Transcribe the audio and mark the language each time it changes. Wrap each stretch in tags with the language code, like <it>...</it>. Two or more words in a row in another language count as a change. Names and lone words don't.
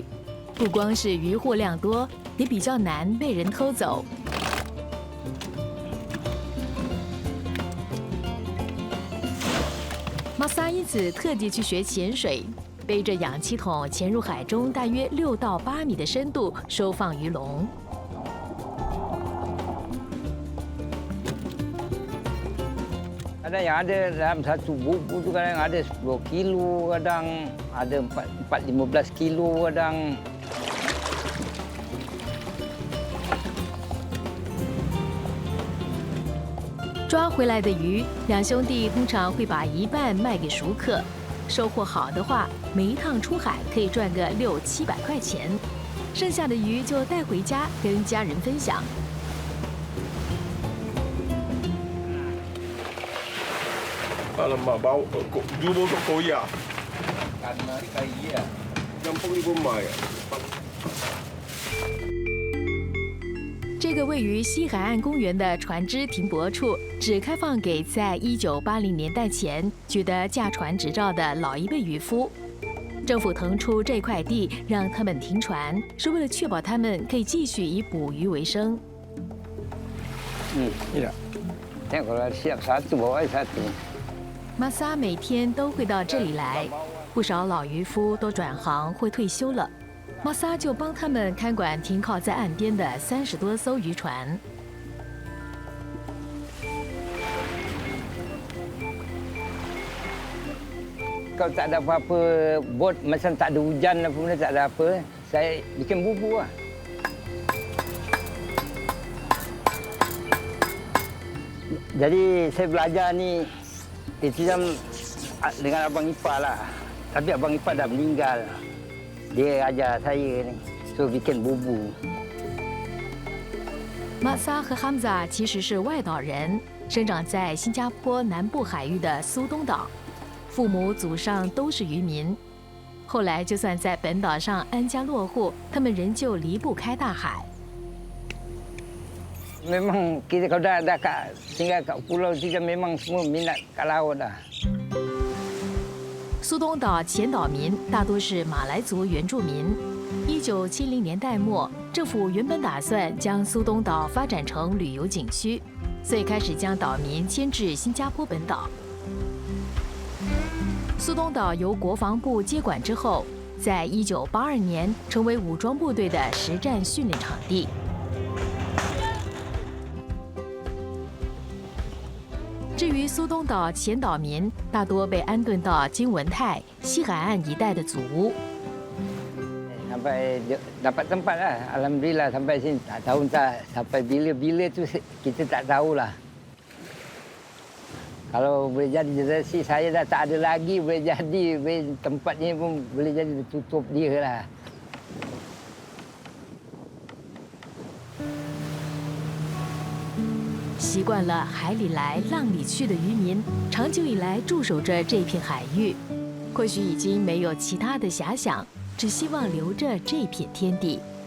<zh>不光是渔获量多，也比较难被人偷走。玛萨因此特地去学潜水，背着氧气筒潜入海中大约6到8米的深度收放鱼笼。</zh> <ms>Kadang yang ada dalam satu bubu tu kadang ada 10 kilo, kadang ada 4-15 kilo, kadang.</ms> <zh>抓回来的鱼，两兄弟通常会把一半卖给熟客。收获好的话，每一趟出海可以赚个600-700块钱，剩下的鱼就带回家跟家人分享。</zh> <ms>Alamak, bau jumbo kat koyak. Karena ikan ya. Campur ni pun mai.</ms> <zh>这个位于西海岸公园的船只停泊处，只开放给在1980年代前取得驾船执照的老一辈渔夫。政府腾出这块地让他们停船，是为了确保他们可以继续以捕鱼为生。</zh> <ms>Tidak. Tengok kalau siap satu, bawa satu.</ms> <zh>玛萨每天都会到这里来，不少老渔夫都转行或退休了。玛萨就帮他们看管停靠在岸边的30多艘渔船。</zh> <ms>Kalau tak ada apa-apa, bot macam tak ada hujan apa benda, tak ada apa, saya bikin bubu lah. Jadi saya belajar ni itu dengan abang ipar lah. Tapi abang ipar dah meninggal. Dia ajar saya ni, so bikin bubu.</ms> <zh>玛萨和哈姆扎其实是外岛人，生长在新加坡南部海域的苏东岛，父母祖上都是渔民。后来就算在本岛上安家落户，他们仍旧离不开大海。</zh> <ms>Memang kita kalau dah tinggal kat pulau tu memang semua minat kat laut dah.</ms> <zh>苏东岛前岛民大多是马来族原住民。1970年代末，政府原本打算将苏东岛发展成旅游景区，所以开始将岛民迁至新加坡本岛。苏东岛由国防部接管之后，在1982年成为武装部队的实战训练场地。至于苏东岛前岛民，大多被安顿到金文泰、西海岸一带的祖屋。</zh> <ms>Sampai dapat tempat lah, alhamdulillah sampai sini. Tak tahu entah sampai bila tu kita tak tahulah. Kalau boleh jadi rezeki saya dah tak ada lagi, boleh jadi tempatnya pun boleh jadi tutup dia lah.</ms> <zh>习惯了海里来、浪里去的渔民，长久以来驻守着这片海域，或许已经没有其他的遐想，只希望留着这片天地。</zh>